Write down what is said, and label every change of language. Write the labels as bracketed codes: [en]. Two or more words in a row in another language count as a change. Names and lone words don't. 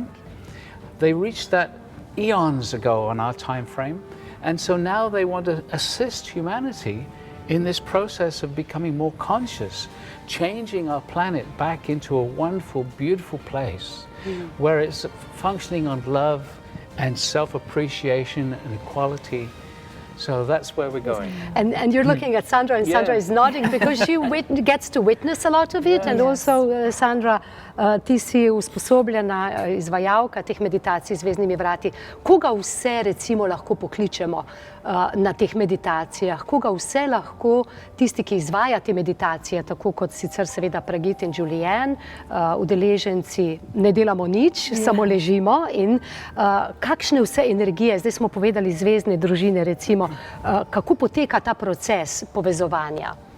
[en] They reached that eons ago on our time frame, and so now they want to assist humanity in this process of becoming more conscious, changing our planet back into a wonderful, beautiful place where it's functioning on love and self-appreciation and equality. So that's where we're going. And you're looking at Sandra, and Sandra is nodding because she gets to witness a lot of it. And also, Sandra, [sl] ti si usposobljena izvajalka teh meditacij z zvezdnimi vrati. Koga vse recimo lahko pokličemo na teh meditacijah? Koga vse lahko tisti, ki izvaja te meditacije, tako kot sicer seveda Pragit in Julien, udeleženci ne delamo nič, samo ležimo, in kakšne vse energije, zdaj smo povedali zvezdne družine recimo, kako poteka ta proces povezovanja?